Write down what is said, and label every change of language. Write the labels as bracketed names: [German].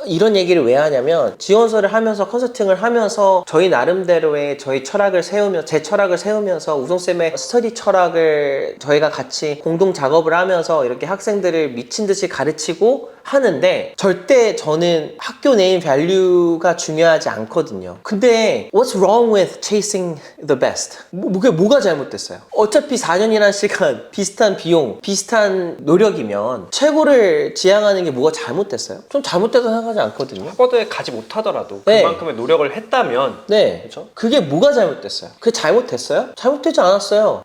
[Korean] 이런 얘기를 왜 하냐면, 지원서를 하면서 컨설팅을 하면서 저희 나름대로의 저희 철학을 세우며 제 철학을 세우면서 우성쌤의 스터디 철학을 저희가 같이 공동 작업을 하면서 이렇게 학생들을 미친 듯이 가르치고 하는데, 절대 저는 학교 내인 밸류가 중요하지 않거든요. 근데 [English] what's wrong with chasing the best? [Korean] 그게 뭐가 잘못됐어요? 어차피 4년이라는 시간, 비슷한 비용, 비슷한 노력이면 최고를 지향하는 게 뭐가 잘못됐어요? 좀 잘못됐다고 생각하지 않거든요. 하버드에 가지 못하더라도 네. 그만큼의 노력을 했다면 네. 그렇죠? 그게 뭐가 잘못됐어요? 그게 잘못됐어요? 잘못되지 않았어요.